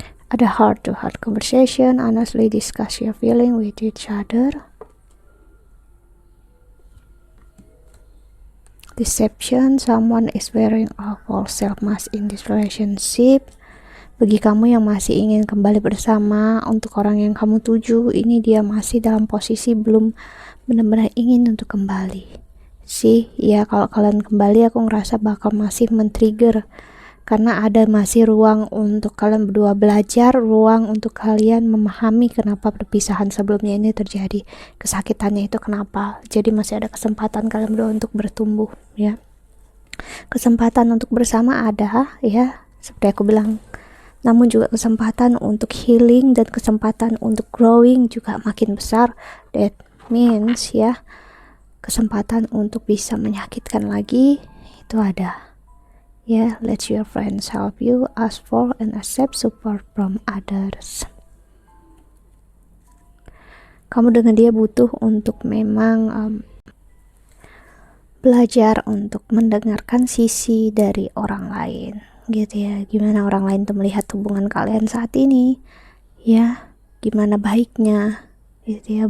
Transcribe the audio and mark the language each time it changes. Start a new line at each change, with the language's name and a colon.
English: Ada heart to heart conversation, honestly discuss your feeling with each other. Deception, someone is wearing a false self mask in this relationship.
Indonesian: Bagi kamu yang masih ingin kembali bersama, untuk orang yang kamu tuju, ini dia masih dalam posisi belum benar-benar ingin untuk kembali sih ya. Kalau kalian kembali, aku ngerasa bakal masih men-trigger karena ada masih ruang untuk kalian berdua belajar, ruang untuk kalian memahami kenapa perpisahan sebelumnya ini terjadi, kesakitannya itu kenapa. Jadi masih ada kesempatan kalian berdua untuk bertumbuh ya, kesempatan untuk bersama ada ya. Seperti aku bilang namun juga kesempatan untuk healing dan kesempatan untuk growing juga makin besar.
English: That means
Indonesian: ya, kesempatan untuk bisa menyakitkan lagi itu ada.
English: Ya, let your friends help you, ask for and accept support from others.
Indonesian: Kamu dengan dia butuh untuk memang belajar untuk mendengarkan sisi dari orang lain, gitu ya. Gimana orang lain tuh melihat hubungan kalian saat ini, ya, gimana baiknya, gitu ya.